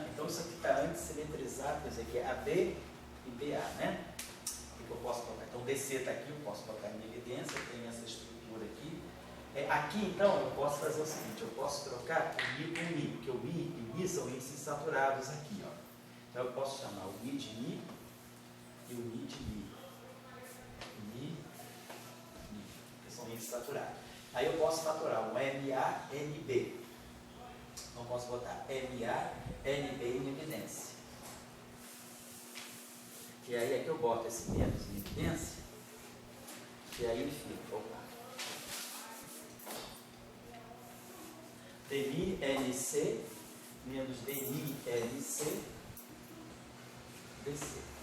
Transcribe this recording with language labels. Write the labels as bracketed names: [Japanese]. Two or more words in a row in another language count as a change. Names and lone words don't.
[Portuguese] Então isso aqui está antes simetrizado, quer dizer que é AB e BA, né? O que eu posso colocar? Então DC está aqui, eu posso colocar em evidência, eu tenho essa estrutura aqui. Aqui então eu posso fazer o seguinte, eu posso trocar o Mi com Mi, porque o Mi e Mi são índices saturados aqui, ó. Então eu posso chamar o Mi de Mi e o Mi de Mi. Mi, que são índices saturados. Aí eu posso fatorar um MA, NB. Então eu posso botar MA, NB em evidência. E aí é que eu boto esse menos em evidência. E aí ele fica, opa. DMI LC menos DMI LC DC.